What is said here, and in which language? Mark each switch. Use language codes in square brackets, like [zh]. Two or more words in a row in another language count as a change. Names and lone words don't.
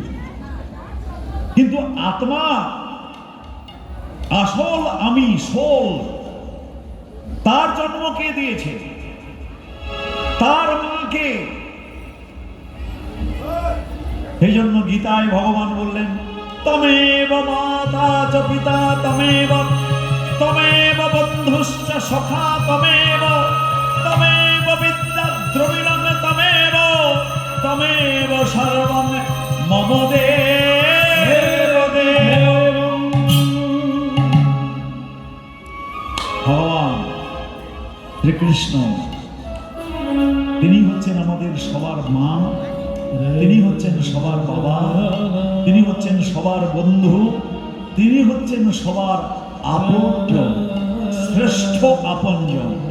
[bn] কিন্তু আত্মা, আসল আমি, সোল, তার জন্ম কে দিয়েছে? তার মাকে। সেই জন্য গীতায় ভগবান বললেন [sa] তমেব মাতা চ পিতা তমেব তমেব বন্ধুশ্চ সখা তমেব তমেব বিদ্যা দ্রবিণং তমেব তমেব সর্বং মম দেব দেব। [bn] ভগবান শ্রীকৃষ্ণ তিনি হচ্ছেন আমাদের সবার মা, তিনি হচ্ছেন সবার বাবা, তিনি হচ্ছেন সবার বন্ধু, তিনি হচ্ছেন সবার আপনজন, শ্রেষ্ঠ আপনজন।